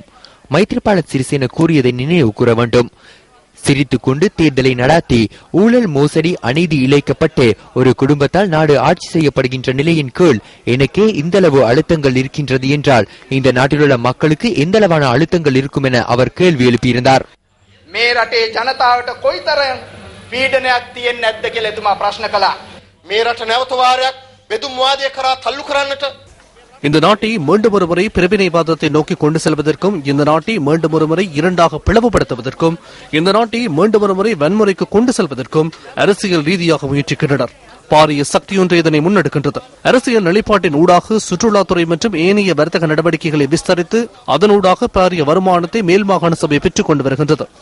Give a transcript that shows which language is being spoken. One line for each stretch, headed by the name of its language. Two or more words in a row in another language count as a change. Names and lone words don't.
Tamil: மைத்ரிபால சிறிசேன கூறியதை நினைவு கூற வேண்டும். சிரித்துக் கொண்டு தேர்தலை நடாத்தி ஊழல், மோசடி, அநீதி இழைக்கப்பட்டு ஒரு குடும்பத்தால் நாடு ஆட்சி செய்யப்படுகின்ற நிலையின் கீழ் எனக்கே இந்தளவு அழுத்தங்கள் இருக்கின்றது என்றால் இந்த நாட்டிலுள்ள மக்களுக்கு எந்தளவான அழுத்தங்கள் இருக்கும் என அவர் கேள்வி எழுப்பியிருந்தார்.
Sinhala: මේ රටේ ජනතාවට කොයිතරම් පීඩනයක් තියෙන්නේ නැද්ද කියලා එතුමා ප්‍රශ්න කළා. මේ රට නැවත වාරයක් බෙදුම් වාදය කරා තල්ලු කරන්නට
Tamil: இந்த நாட்டை மீண்டும் ஒருமுறை பிரிவினைவாதத்தை நோக்கி கொண்டு செல்வதற்கும், இந்த நாட்டை மீண்டும் ஒருமுறை இரண்டாக பிளவுபடுத்துவதற்கும், இந்த நாட்டை மீண்டும் ஒருமுறை வன்முறைக்கு கொண்டு செல்வதற்கும் அரசியல் ரீதியாக முயற்சிக்கின்றனர். பாரிய சக்தியொன்று இதனை முன்னெடுக்கின்றது. அரசியல் நிலைப்பாட்டின் ஊடாக சுற்றுலாத்துறை மற்றும் ஏனைய வர்த்தக நடவடிக்கைகளை விஸ்தரித்து அதனூடாக பாரிய வருமானத்தை மேல் மாகாண சபை பெற்றுக் கொண்டு வருகின்றது.